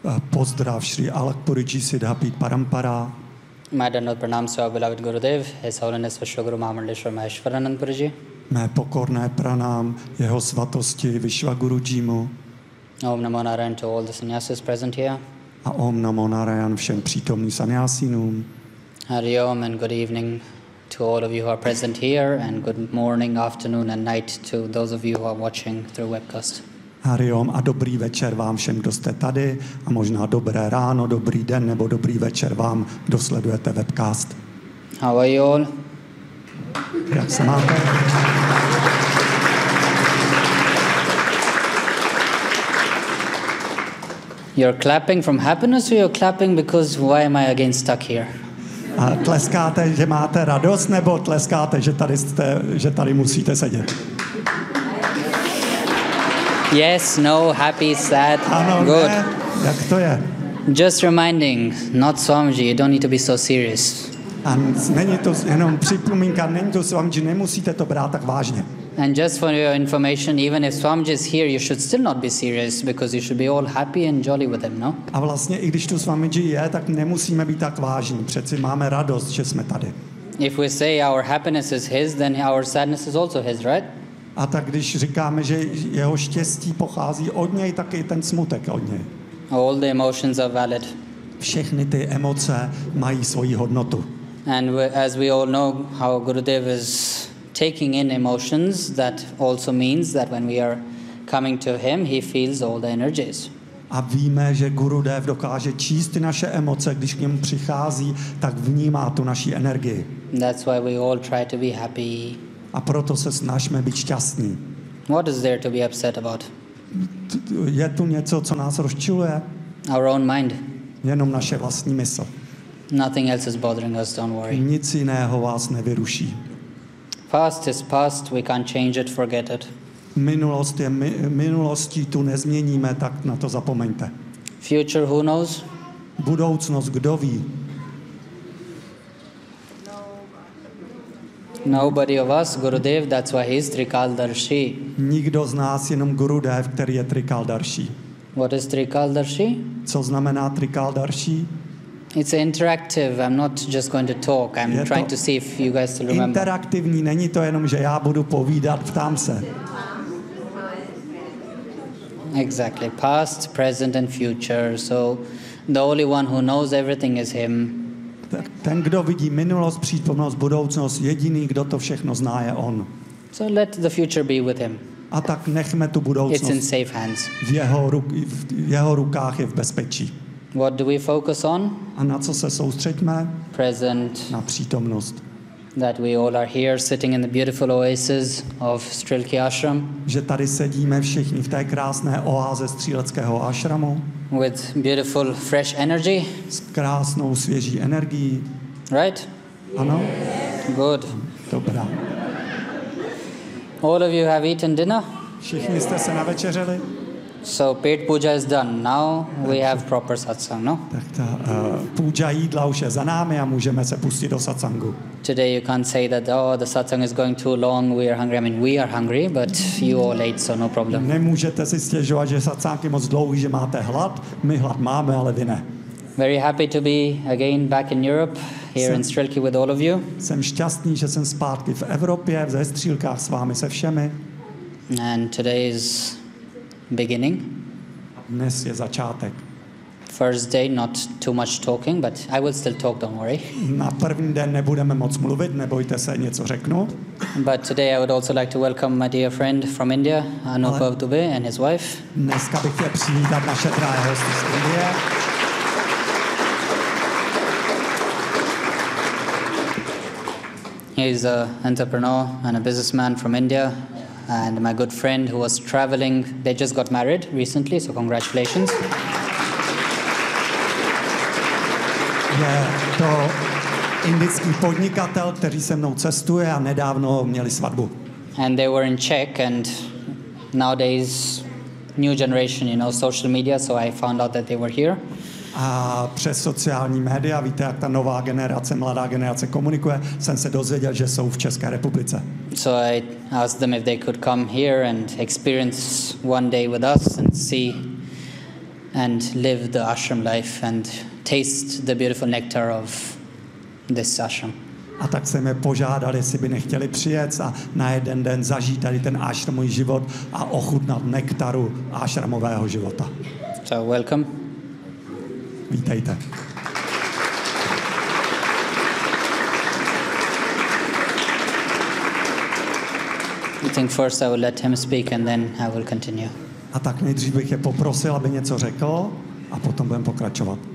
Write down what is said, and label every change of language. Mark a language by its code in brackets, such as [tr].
[cs] Pozdrav Sri Alak Puriji Siddhapit Parampara. Mé dennod pranám svého [en] beloved [cs] Gurudev, His Holiness Vishwaguru Mahamandleshwar Maheshwaranand Puriji. Mé pokorné pranám jeho svatosti Vishwaguru Jimu. [en] Om namo narayan to all the sannyasis present here. [cs] A om namo narayan všem přítomným sannyasinům. [en] Hari om and good evening to all of you who are present here and good morning, afternoon and night to those of you who are watching through webcast. [cs] Hari om a dobrý večer vám všem, kdo jste tady, a možná dobré ráno, dobrý den nebo dobrý večer vám, kdo sledujete webcast. [en] How are you all? [cs] Jak se máte? [en] You're clapping from happiness or you're clapping because why am I again stuck here? [cs] A tleskáte, že máte radost, nebo tleskáte, že tady jste, že tady musíte sedět? [en] Yes, no, happy, sad, [cs] ano, [en] good. [cs] Ne? Jak to je? [en] Just reminding, not Swamiji, you don't need to be so serious. [cs] A není to jenom připomínka, není to Swamiji, nemusíte to brát tak vážně. [en] And just for your information, even if Swamiji is here, you should still not be serious because you should be all happy and jolly with him, no? [cs] A vlastně i když tu Swamiji je, tak nemusíme být tak vážní. Přeci máme radost, že jsme tady. [en] If we say our happiness is his, then our sadness is also his, right? [cs] A tak když říkáme, že jeho štěstí pochází od něj, tak i ten smutek od něj. [en] All the emotions are valid. [cs] Všechny ty emoce mají svoji hodnotu. [en] And as we all know how Gurudev is taking in emotions, that also means that when we are coming to him, he feels all the energies. [cs] A víme, že Gurudev dokáže číst naše emoce, když k němu přichází, tak vnímá tu naši energii. [en] That's why we all try to be happy. [cs] A proto se snažíme být šťastní. [en] What is there to be upset about? [cs] Je tu něco, co nás rozčiluje? [en] Our own mind. [cs] Jenom naše vlastní mysl. [en] Nothing else is bothering us, don't worry. [cs] Nic jiného vás nevyruší. [en] Past is past, we can't change it, forget it. [cs] Minulost je minulostí, tu nezměníme, tak na to zapomeňte. [en] Future, who knows? [cs] Budoucnost, kdo ví? [en] Nobody of us, Gurudev, that's why he's Trikaldarshi. [cs] Nikdo z nás, jenom Gurudev, který je Trikaldarshi. [en] What is Trikaldarshi? [cs] Co znamená Trikaldarshi? [en] It's interactive. I'm not just going to talk. I'm trying to see if you guys still remember. [cs] Interaktivní, není to jenom, že já budu povídat, ptám se. [en] Exactly. Past, present and future. So the only one who knows everything is him. [cs] Ten, kdo vidí minulost, přítomnost, budoucnost, jediný, kdo to všechno zná, je on. [en] So let the future be with him. [cs] A tak nechme tu budoucnost. [en] It's in safe hands. [cs] V jeho rukách je v bezpečí. [en] What do we focus on? [cs] A na co se soustředíme? [en] Present. [cs] Na přítomnost. [en] That we all are here sitting in the beautiful oasis of Strelky Ashram. [cs] Že tady sedíme všichni v té krásné oáze Stříleckého ašramu. [en] With beautiful fresh energy. [cs] S krásnou svěží energií. [en] Right? [cs] Ano. [en] Good. [cs] Dobrá. [en] All of you have eaten dinner? [cs] Všichni jste se navečeřili? [en] So [hi] pet puja [en] is done. Now we have proper satsang, no? [cs] Tak ta puja jídla už je za námi a můžeme se pustit do satsangu. [en] Today you can't say that, oh, the satsang is going too long, we are hungry. I mean, we are hungry, but you all ate, so no problem. [cs] Nemůžete si stěžovat, že satsang je moc dlouhý, že máte hlad. My hlad máme, ale vy ne. [en] Very happy to be again back in Europe, here in Strelky with all of you. [cs] Jsem šťastný, že jsem zpátky v Evropě, ve Střílkách s vámi, se všemi. [en] And today is beginning. [cs] Dnes je začátek. [en] first day not too much talking, but I will still talk, don't worry. [cs] Na první den nebudeme moc mluvit, nebojte se, něco řeknu. [en] But today I would also like to welcome my dear friend from India, Anup Dubey, and his wife. [cs] Dneska bych chtěl přivítat naše drahé hosty z Indie. [en] He's an entrepreneur and a businessman from India, and my good friend who was traveling. They just got married recently, so congratulations. [cs] Je to indický podnikatel, který se mnou cestuje a nedávno měli svatbu. [en] And they were in Czech, and nowadays new generation, you know, social media, so I found out that they were here. [cs] A přes sociální média, víte, jak ta nová generace, mladá generace komunikuje, jsem se dozvěděl, že jsou v České republice. [en] So I asked them if they could come here and experience one day with us and see and live the ashram life and taste the beautiful nectar of this ashram. [cs] A tak jsem je požádal, jestli by nechtěli přijet a na jeden den zažít tady ten ashramový život a ochutnat nektaru ashramového života. [en] So welcome. [cs] Vítejte. [en] I think first I will let him speak and then I will continue. [cs] A tak nejdřív bych je poprosil, aby něco řekl a potom budeme pokračovat.